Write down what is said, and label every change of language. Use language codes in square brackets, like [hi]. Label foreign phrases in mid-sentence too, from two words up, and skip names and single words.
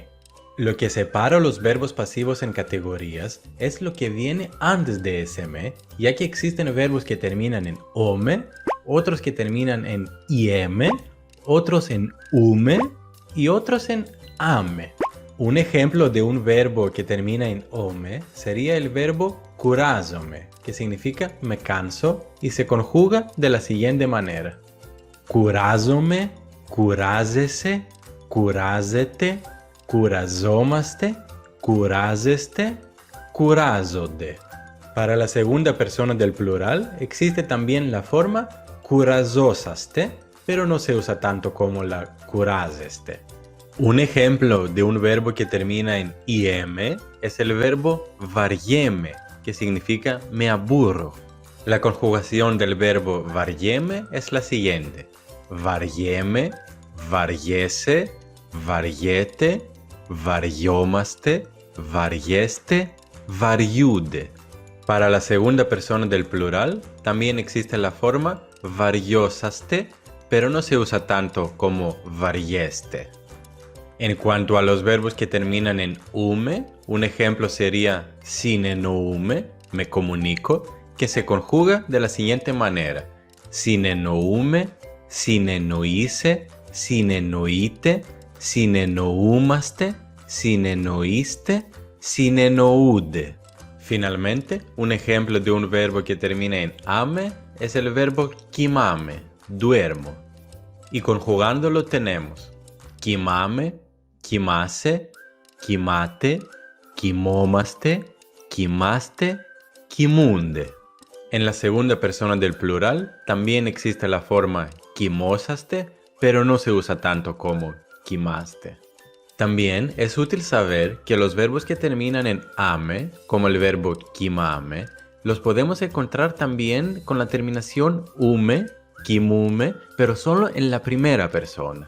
[es] Lo que separa los verbos pasivos en categorías es lo que viene antes de ese me, ya que existen verbos que terminan en ome, otros que terminan en ieme, otros en ume y otros en ame. Un ejemplo de un verbo que termina en ome sería el verbo κουράζομαι, que significa me canso y se conjuga de la siguiente manera. [el] κουράζομαι, κουράζεσαι, κουράζεται, κουραζόμαστε, κουράζεστε, κουράζονται. [es] Para la segunda persona del plural existe también la forma κουραζόσαστε, pero no se usa tanto como la κουράζεστε. Un ejemplo de un verbo que termina en im es el verbo βαριέμαι, que significa me aburro. La conjugación del verbo βαριέμαι es la siguiente. [el] βαριέμαι, βαριέσαι, βαριέται, βαριόμαστε, βαριέστε, βαριούνται. [es] Para la segunda persona del plural también existe la forma βαριόσαστε, pero no se usa tanto como βαριέστε. En cuanto a los verbos que terminan en ume, un ejemplo sería συνεννοούμε, me comunico, que se conjuga de la siguiente manera. [el] συνεννοούμε, συνεννοείσαι, συνεννοείτε, συνεννοούμαστε, συνεννοείστε, συνεννοούνται. [es] Finalmente, un ejemplo de un verbo que termina en ame es el verbo κοιμάμαι, duermo. Y conjugándolo tenemos [el] κοιμάμαι, κοιμάσαι, κοιμάται, κοιμόμαστε, κοιμάστε, κοιμούνται. [es] En la segunda persona del plural también existe la forma κοιμόσαστε, pero no se usa tanto como κοιμάστε. También es útil saber que los verbos que terminan en ame, como el verbo κοιμάμαι, los podemos encontrar también con la terminación ume, κοιμούμαι, pero solo en la primera persona.